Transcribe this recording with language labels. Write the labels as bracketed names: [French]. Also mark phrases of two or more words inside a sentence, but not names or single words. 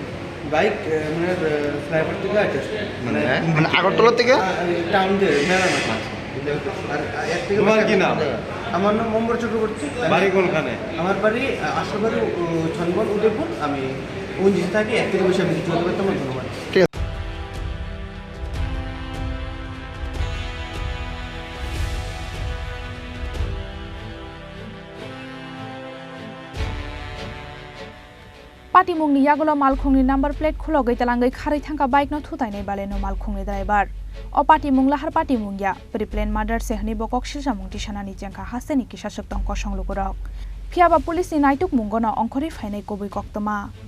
[Bangla] বাইক মানে ফ্লাইওভার থেকে আইতে আসলো, মানে আগরতলা থেকে টাউন দিয়ে মেলা মাঠ। আর এক থেকে তোমার কি নাম? আমার নাম অম্বর চক্রবর্তী। বাড়ি কোনখানে? আমার বাড়ি আশাবাড়ি ছনবন উদয়পুর। আমি ওই নিচে থাকি, এক থেকে বসে আমি কিছু বলতে পারতাম। ধন্যবাদ। [Kok Borok] Party mungni yagola Malkhungni [English] number plate [Kok Borok] khulogai talangai khari thangka bike no Thutailaimani Baleno Malkhungni driver o party mung lahar party mungya [English] pre-plane murder [Kok Borok] sehni bokok silsa mungti sanani jengkha hasteni kisasuk tongko songlugurok Phiaba police ni naituk mungono ongkhori phainai kobui koktoma.